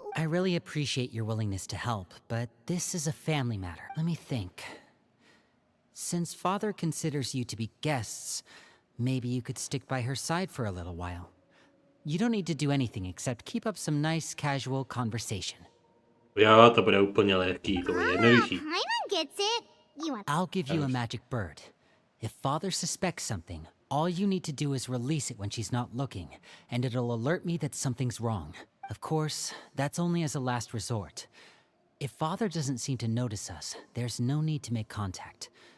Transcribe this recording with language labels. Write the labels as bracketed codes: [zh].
[en] I really appreciate your willingness to help, but this is a family matter. Let me think. Since Father considers you to be guests, maybe you could stick by her side for a little while. You don't need to do anything except keep up some nice, casual conversation. [cs] Jo, to bude úplně lehký, to bude jednoduchý. [en] Paimon gets it. You want... I'll give you a magic bird. If Father suspects something, all you need to do is release it when she's not looking, and it'll alert me that something's wrong. Of course, that's only as a last resort. If Father doesn't seem to notice us, there's no need to make contact.